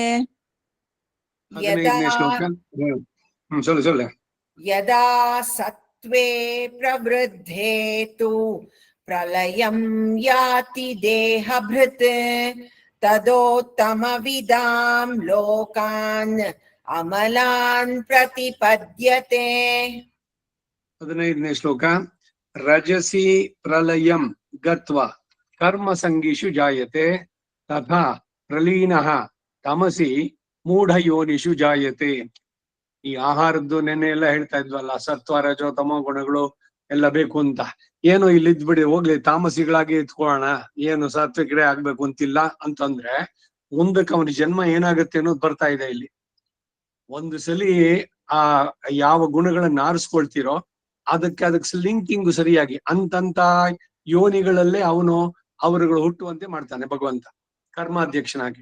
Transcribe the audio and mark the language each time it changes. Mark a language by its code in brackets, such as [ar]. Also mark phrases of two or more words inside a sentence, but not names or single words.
[sa] यदा सत्त्वे प्रवृद्धे तु प्रलयं याति देहभृत् तदोत्तमविदां लोकान् अमलान् प्रतिपद्यते. [kn] 15ನೇ ಶ್ಲೋಕ. [sa] ರಜಸಿ ಪ್ರಲಯಂ ಗತ್ವಾ ಕರ್ಮ ಸಂಗೀಷು ಜಾಯತೆ ತಥಾ ಪ್ರಲೀನಃ ತಮಸಿ ಮೂಢಯೋನಿಷು ಜಾಯತೆ. [kn] ಈ ಆಹಾರದ್ದು ನೆನ್ನೆ ಎಲ್ಲ ಹೇಳ್ತಾ ಇದ್ವಲ್ಲ, ಸತ್ವ ರಜೋ ತಮೋ ಗುಣಗಳು ಎಲ್ಲ ಬೇಕು ಅಂತ. ಏನು ಇಲ್ಲಿದ್ ಬಿಡಿ, ಹೋಗ್ಲಿ ತಾಮಸಿಗಳಾಗಿ ಇತ್ಕೊಳ್ಳೋಣ, ಏನು ಸಾತ್ವಿಕಡೆ ಆಗ್ಬೇಕು ಅಂತಿಲ್ಲ ಅಂತಂದ್ರೆ ಮುಂದಕ್ಕೆ ಅವನ ಜನ್ಮ ಏನಾಗುತ್ತೆ ಅನ್ನೋದು ಬರ್ತಾ ಇದೆ ಇಲ್ಲಿ. ಒಂದು ಸಲಿ ಆ ಯಾವ ಗುಣಗಳನ್ನ ಆರಿಸ್ಕೊಳ್ತಿರೋ ಅದಕ್ಕೆ ಲಿಂಕಿಂಗು ಸರಿಯಾಗಿ ಅಂತಂತ ಯೋನಿಗಳಲ್ಲೇ ಅವರುಗಳು ಹುಟ್ಟುವಂತೆ ಮಾಡ್ತಾನೆ ಭಗವಂತ ಕರ್ಮಾಧ್ಯಕ್ಷನಾಗಿ.